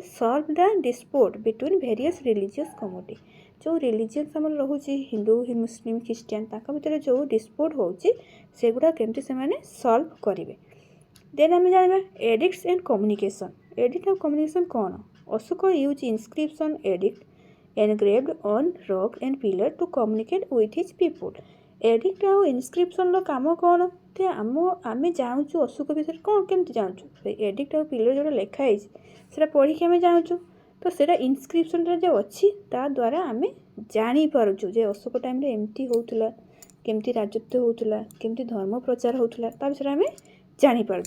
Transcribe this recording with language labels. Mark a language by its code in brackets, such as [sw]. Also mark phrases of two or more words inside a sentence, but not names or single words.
[en] Solve the dispute between various religious community. [or] ଯେଉଁ ରିଲିଜିୟନ୍ସ ଆମର ରହୁଛି ହିନ୍ଦୁ, ମୁସଲିମ୍, ଖ୍ରୀଷ୍ଟିଆନ, ତାଙ୍କ ଭିତରେ ଯେଉଁ ଡିସ୍ପ୍ୟୁଟ୍ ହେଉଛି ସେଗୁଡ଼ା କେମିତି ସେମାନେ ସଲ୍ଭ କରିବେ। ଦେନ୍ ଆମେ ଜାଣିବା [en] edicts and communication. [or] ଏଡିକ୍ଟ ଆଉ କମ୍ୟୁନିକେସନ୍ କ'ଣ? [en] ଅଶୋକ use inscription edict engraved on rock and pillar to communicate with his people। [or] ଏଡିକ୍ଟ ଆଉ ଇନସ୍କ୍ରିପ୍ସନ୍ର କାମ କ'ଣ? ଯେ ଆମେ ଜାଣୁଛୁ ଅଶୋକ ବିଷୟରେ କ'ଣ କେମିତି ଜାଣୁଛୁ? ସେଇ ଏଡିକ୍ଟ ଆଉ ପିଲର ଯେଉଁଟା ଲେଖା ହେଇଛି ସେଇଟା ପଢ଼ିକି ଆମେ ଜାଣୁଛୁ। ତ ସେଇଟା ଇନସ୍କ୍ରିପ୍ସନ୍ରେ ଯେଉଁ ଅଛି ତା ଦ୍ୱାରା ଆମେ ଜାଣିପାରୁଛୁ ଯେ ଅଶୋକ ଟାଇମ୍ରେ ଏମିତି ହେଉଥିଲା, କେମିତି ରାଜତ୍ୱ ହେଉଥିଲା, କେମିତି ଧର୍ମ ପ୍ରଚାର ହେଉଥିଲା, ତା ବିଷୟରେ ଆମେ ଜାଣିପାରୁଛୁ।